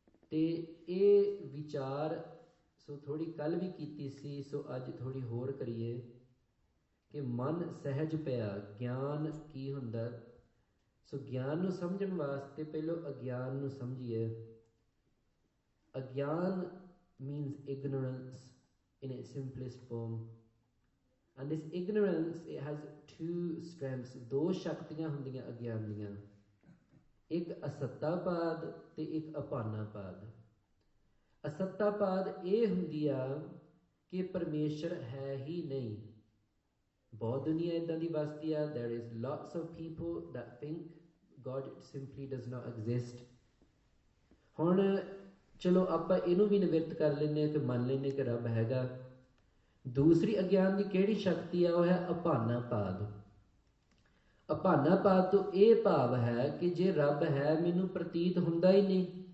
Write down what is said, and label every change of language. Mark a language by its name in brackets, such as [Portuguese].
[Punjabi] ਤੇ ਇਹ ਵਿਚਾਰ ਸੋ ਥੋੜ੍ਹੀ ਕੱਲ ਵੀ ਕੀਤੀ ਸੀ, ਸੋ ਅੱਜ ਥੋੜ੍ਹੀ ਹੋਰ ਕਰੀਏ ਕਿ ਮਨ ਸਹਿਜ ਪਿਆ। ਗਿਆਨ ਕੀ ਹੁੰਦਾ? ਸੋ ਗਿਆਨ ਨੂੰ ਸਮਝਣ ਵਾਸਤੇ ਪਹਿਲਾਂ ਅਗਿਆਨ ਨੂੰ ਸਮਝੀਏ। [English] ਅਗਿਆਨ means ignorance in its simplest form, and this ignorance, it has 2 strengths। [Punjabi] 2 ਸ਼ਕਤੀਆਂ ਹੁੰਦੀਆਂ ਅਗਿਆਨ ਦੀਆਂ, ਇੱਕ ਅਸੱਤਾਪਾਦ ਤੇ ਇੱਕ ਅਪਾਨਾਪਾਦ। ਅਸੱਤਾਪਾਦ ਇਹ ਹੁੰਦੀ ਆ ਕਿ ਪਰਮੇਸ਼ਰ ਹੈ ਹੀ ਨਹੀਂ। ਬਹੁਤ ਦੁਨੀਆ ਇੱਦਾਂ ਦੀ ਵਸਦੀ ਆ, [English] there is lots of people that think God simply does not exist। [Punjabi] ਹੁਣ ਚਲੋ ਆਪਾਂ ਇਹਨੂੰ ਵੀ ਨਿਵਰਤ ਕਰ ਲੈਂਦੇ ਹਾਂ ਕਿ ਮੰਨ ਲੈਂਦੇ ਕਿ ਰੱਬ ਹੈਗਾ। ਦੂਸਰੀ ਅਗਿਆਨ ਦੀ ਕਿਹੜੀ ਸ਼ਕਤੀ ਆ? ਉਹ ਹੈ ਅਪਾਨਾਪਾਦ। ਅਪਾਨਾਪਾਦ ਤੋਂ ਇਹ ਭਾਵ ਹੈ ਕਿ ਜੇ ਰੱਬ ਹੈ ਮੈਨੂੰ ਪ੍ਰਤੀਤ ਹੁੰਦਾ ਹੀ ਨਹੀਂ।